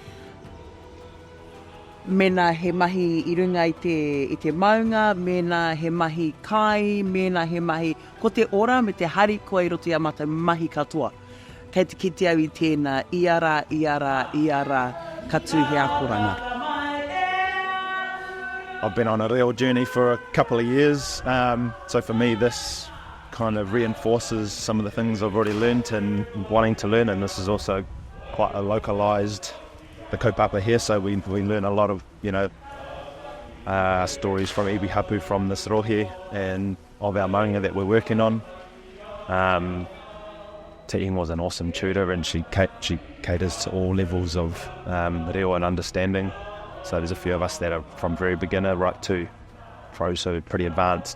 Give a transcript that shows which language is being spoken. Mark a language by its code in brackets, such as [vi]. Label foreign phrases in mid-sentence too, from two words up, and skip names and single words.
[mi] Mena he mahi i runga i te maunga, mena he mahi kai, mena he mahi ko te ora me te hari koa i roto i a mātou mahi katoa. Kei te kite au i tēnā, iara, ka tūhe akoranga. [en] I've been on a real journey for a couple of years, so for me this kind of reinforces some of the things I've already learnt and wanting to learn, and this is also quite a localised, the kaupapa here, so we learn a lot of, stories from [mi] iwi hapu [en] from this rohe and of our maunga that we're working on. Te Ingo was an awesome tutor, and she caters to all levels of reo and understanding. So there's a few of us that are from very beginner right to pro, so pretty advanced.